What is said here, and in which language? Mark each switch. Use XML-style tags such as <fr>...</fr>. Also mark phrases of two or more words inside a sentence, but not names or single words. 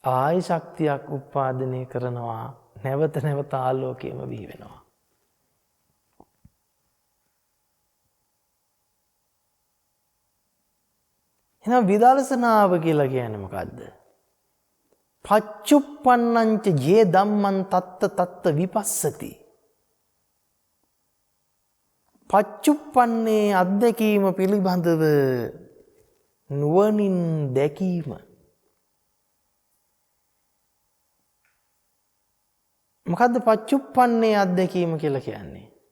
<si>ආයි ශක්තියක් උත්පාදනය කරනවා. නැවත නැවත ආලෝකයම බිහි වෙනවා. එහෙනම් විදර්ශනාව කියලා කියන්නේ මොකද්ද?</si> <pi>පච්චුප්පන්නංච යේ ධම්මං තත්ත තත්ත විපස්සති.</pi> <si>පච්චුප්පන්නේ අත්දැකීම පිළිබඳව නුවණින් දැකීම. මොකද්ද පච්චුප්පන්නේ අත්දැකීම කියලා කියන්නේ?</si>